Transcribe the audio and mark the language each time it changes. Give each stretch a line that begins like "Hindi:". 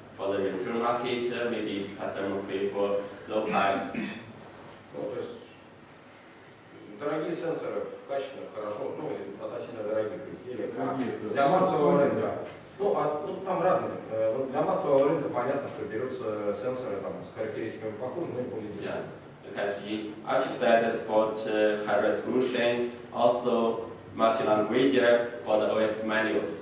English: For the retail market, maybe customer prefer low price.
Russian: Ну, то есть дорогие сенсоры в качественных, хорошо, ну или относительно дорогих изделиях. Для массового рынка. Ну, там разные. Для массового рынка понятно, что берутся сенсоры там, с характеристиками похожими, но и более дешевые.
English: You can see our chipset support high resolution, also multi-language for the OS manual.